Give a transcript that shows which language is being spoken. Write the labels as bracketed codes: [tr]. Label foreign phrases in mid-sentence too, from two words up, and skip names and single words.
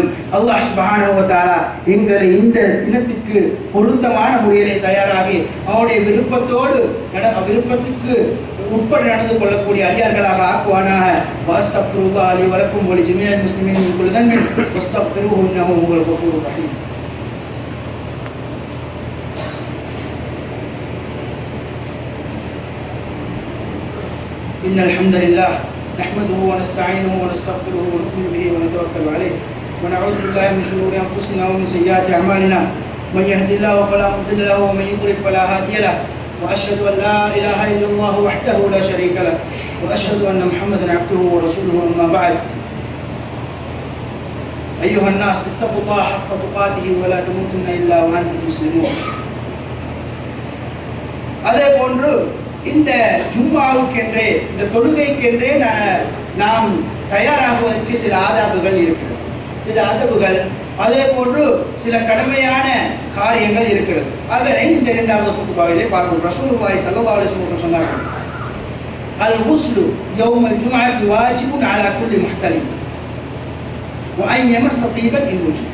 [ta] அல்லாஹ் [ar] سبحانه وتعالى [ta] எங்களை இந்த தினத்திற்கு பொருத்தமான முறையிலே தயாராகி அவருடைய விருப்பத்துக்கு உட்பட நடந்து கொள்ளக்கூடிய அடியார்களாக ஆக்குவானாக. [ar] وأستغفر الله لي ولكم ولجميع المسلمين من كل ذنب فاستغفروه إنه هو الغفور الرحيم. إن الحمد لله نحمده ونستعينه ونستغفره ونؤمن به ونتوكل عليه ونعوذ بالله من شرور أنفسنا ومن سيئات أعمالنا من يهد الله فلا مضل له ومن يضلل فلا هادي له وأشهد أن لا إله إلا الله وحده لا شريك له وأشهد أن محمدا عبده ورسوله أما بعد أيها الناس اتقوا الله حق تقاته ولا تموتن إلا وأنتم مسلمون. [ta] அதே போன்று இந்த ஜும்மாவுக்கென்றே இந்த தொழுகைக்கென்றே நாம் தயாராகுவதற்கு சில ஆதாபுகள் இருக்கிறது, சில அதபுகள், அதே போன்று சில கடமையான காரியங்கள் இருக்கிறது. அதனை இந்த இரண்டாவது குத்பாவிலே பார்ப்போம். ரசூலுல்லாஹி [ar] صلى الله عليه وسلم [ta] சொன்னார்கள், [ar] الغسل يوم الجمعة واجب على كل محتلم وأن يمس طيبا إن وجد.